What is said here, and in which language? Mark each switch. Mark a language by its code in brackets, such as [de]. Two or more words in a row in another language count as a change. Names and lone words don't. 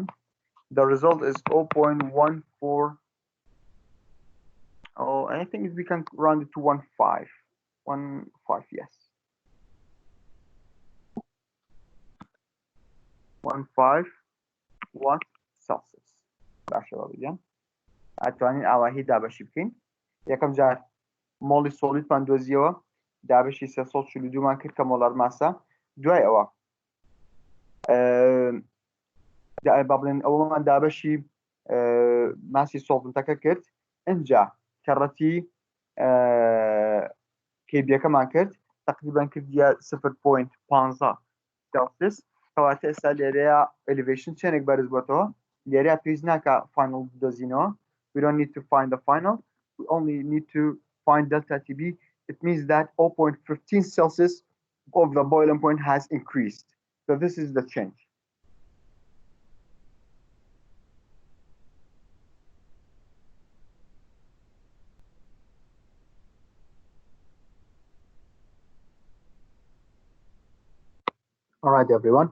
[en] The result is 0.14. Oh, I think we can round it to 1.5. 1.5, yes. 1.5 watt Celsius. [ckb] باشا بگم. اتوانین ئاواهی دابەشی بکەین. یەکەم جار مۆڵی سۆلیدمان دۆزیەوە، دابەشی 342 مان کرد کە [en] molar mass. [ckb] دوای ئەوە با بڵێن ئەوەمان دابەشی ماسی سۆڵڤنتەکە کرد. ئەنجا کەڕەتی کێبیەکەمان کرد، تقریبان کردیە 0.15 سێلسیس. کەواتە ئێستا لێرەیە elevation چەندێک بەرز بۆتەوە. لێرەیە پێویست ناکە final بدۆزینەوە. [en] We don't need to find the final. We only need to find delta Tb it means that 0.15 Celsius of the boiling point has increased. So this is the change. All right, everyone.